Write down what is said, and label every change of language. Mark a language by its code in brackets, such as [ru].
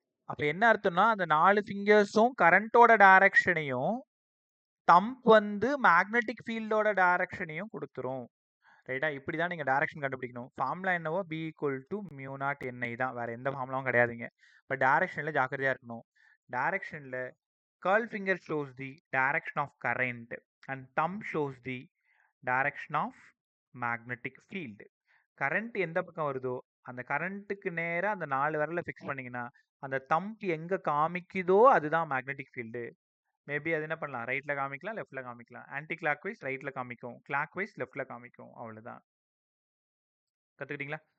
[ta] அப்ப என்ன அர்த்தம்னா அந்த 4 ஃபிங்கர்ஸும் கரண்டோட டைரக்ஷனையும் தம்ப் வந்து மேக்னெட்டிக் ஃபீல்டோட டைரக்ஷனையும் கொடுத்துரும். ரைட்டா? இப்படி தான் நீங்க டைரக்ஷன் கண்டுபிடிக்கணும். ஃபார்முலா என்னவோ B equal to mu not NI தான். வேற எந்த ஃபார்முலாவும் கிடையாதுங்க. பட் டைரக்ஷன்ல ஜாக்கிரதையா இருக்கணும். [en] டைரக்ஷன்ல curl finger shows the direction of current and thumb shows the direction of magnetic field. [ta] Current எந்த பக்கம் வருதோ அந்த கரண்ட்டுக்கு நேரா அந்த 4 விரல ஃபிக்ஸ் பண்ணீங்கன்னா அந்த தம்ப் எங்க காமிக்குதோ அதுதான் மேக்னெட்டிக் ஃபீல்டு. மேபி அது என்ன பண்ணலாம், ரைட்ல காமிக்கலாம், லெஃப்ட்ல காமிக்கலாம். ஆன்டி கிளாக் வைஸ் ரைட்ல காமிக்கும், கிளாக் வைஸ் லெஃப்ட்ல காமிக்கும். அவ்வளவுதான். கத்துக்கிட்டீங்களா?